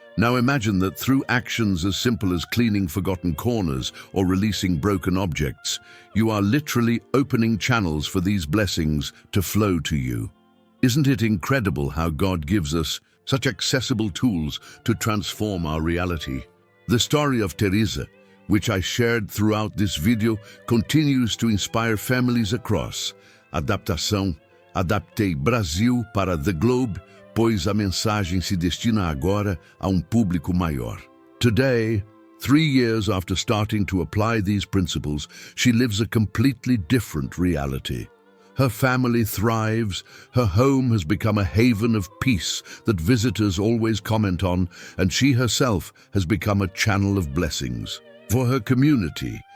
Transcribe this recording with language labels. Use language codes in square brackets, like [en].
[en] Now imagine that through actions as simple as cleaning forgotten corners or releasing broken objects, you are literally opening channels for these blessings to flow to you. Isn't it incredible how God gives us such accessible tools to transform our reality? The story of Teresa, which I shared throughout this video, continues to inspire families across. [pt] Adaptação, adaptei Brasil para [en] The Globe, [pt] pois a mensagem se destina agora a público maior. [en] Today, 3 years after starting to apply these principles, she lives a completely different reality. Her family thrives, her home has become a haven of peace that visitors always comment on, and she herself has become a channel of blessings. For her community,